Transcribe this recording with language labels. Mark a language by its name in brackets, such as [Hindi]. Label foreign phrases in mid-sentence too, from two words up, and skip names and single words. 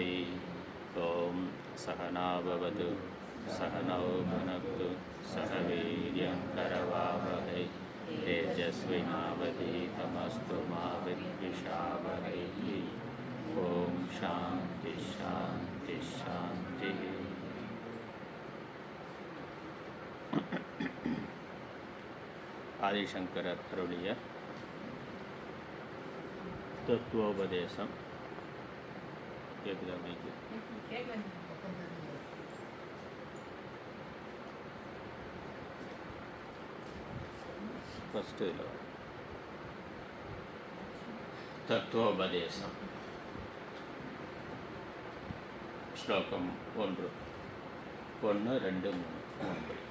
[Sanskrit] ॐ सहना भवतु सहनौ भुनक्तु सह वीर्यं करवावहै तेजस्विनावधीतमस्तु मा विद्विषावहै। ओम शांति शांति शांति। [Tamil] ஆதிசங்கரர் அருளிய தத்துவோபதேசம். கேட்குதா மைக்கு? ஃபஸ்ட்டு தத்துவோபதேசம் ஸ்லோகம் 1 1 2 3